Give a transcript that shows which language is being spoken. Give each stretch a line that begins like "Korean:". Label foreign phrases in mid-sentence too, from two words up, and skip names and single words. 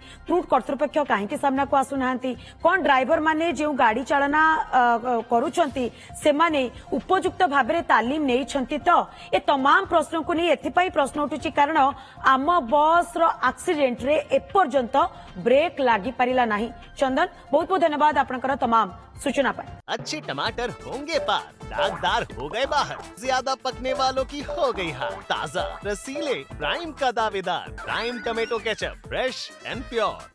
Odia: କ୍ରୁଟ୍ କର୍ତ୍ତୃପକ୍ଷ କାହିଁକି ସାମ୍ନାକୁ ଆସୁନାହାନ୍ତି? କଣ ଡ୍ରାଇଭର ମାନେ ଯେଉଁ ଗାଡି ଚାଳନା କରୁଛନ୍ତି ସେମାନେ ଉପଯୁକ୍ତ ଭାବରେ ତାଲିମ ନେଇଛନ୍ତି ତ? ଏ तमाम ପ୍ରଶ୍ନକୁ ନେଇ ଏଥିପାଇଁ ପ୍ରଶ୍ନ ଉଠୁଛି କାରଣ ଆମ ବସ୍ ର ଆକ୍ସିଡେଣ୍ଟ ରେ ଏପର୍ଯ୍ୟନ୍ତ ବ୍ରେକ୍ ଲାଗି ପାରିଲା ନାହିଁ। ଚନ୍ଦନ, ବହୁତ ବହୁତ ଧନ୍ୟବାଦ ଆପଣଙ୍କର
Hindi: तमाम सूचना पर। अच्छे टमाटर होंगे पार, दागदार हो गए बाहर, ज्यादा पकने वालों की हो गई हार। ताजा रसीले प्राइम का दावेदार प्राइम टमेटो केचप,
English: fresh and pure.